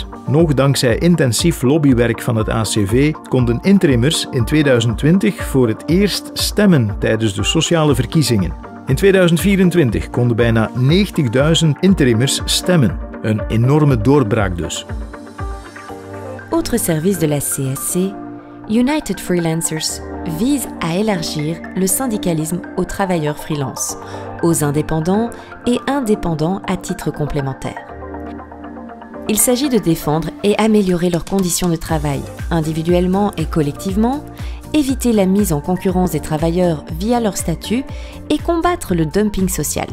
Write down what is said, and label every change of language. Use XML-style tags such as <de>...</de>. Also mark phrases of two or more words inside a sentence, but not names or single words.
<nl>Nog dankzij intensief lobbywerk van het ACV konden interimmers in 2020 voor het eerst stemmen tijdens de sociale verkiezingen. In 2024 konden bijna 90.000 interimmers stemmen. Een enorme doorbraak dus.</nl> <fr>Autre service de la CSC, United Freelancers vise à élargir le syndicalisme aux travailleurs freelance, aux indépendants et indépendants à titre complémentaire. Il s'agit de défendre et améliorer leurs conditions de travail, individuellement et collectivement, éviter la mise en concurrence des travailleurs via leur statut et combattre le dumping social.</fr>